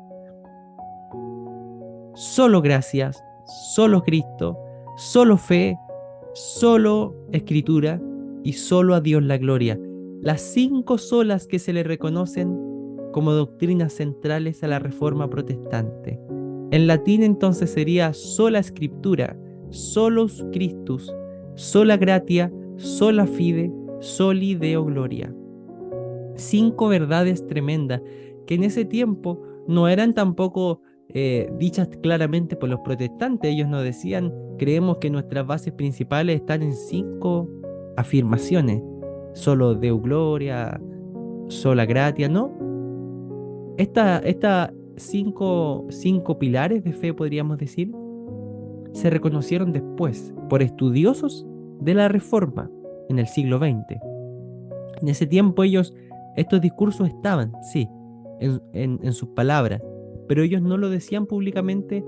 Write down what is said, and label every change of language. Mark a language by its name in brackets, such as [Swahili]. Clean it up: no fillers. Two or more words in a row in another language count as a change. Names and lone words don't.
[Spanish] Solo gracias, solo Cristo, solo fe, solo Escritura y solo a Dios la gloria. Las 5 solas que se le reconocen como doctrinas centrales a la Reforma Protestante. En latín entonces sería [Latin] sola Scriptura, solus Christus, sola gratia, sola fide, soli Deo gloria. [Spanish] 5 verdades tremendas que en ese tiempo no eran tampoco dichas claramente por los protestantes. Ellos no decían, creemos que nuestras bases principales están en 5 afirmaciones, solo [Latin] Deo gloria, sola gratia, [Spanish] no. Estas cinco pilares de fe, podríamos decir, se reconocieron después por estudiosos de la Reforma en el siglo XX. En ese tiempo estos discursos estaban, sí, en sus palabras, pero ellos no lo decían públicamente.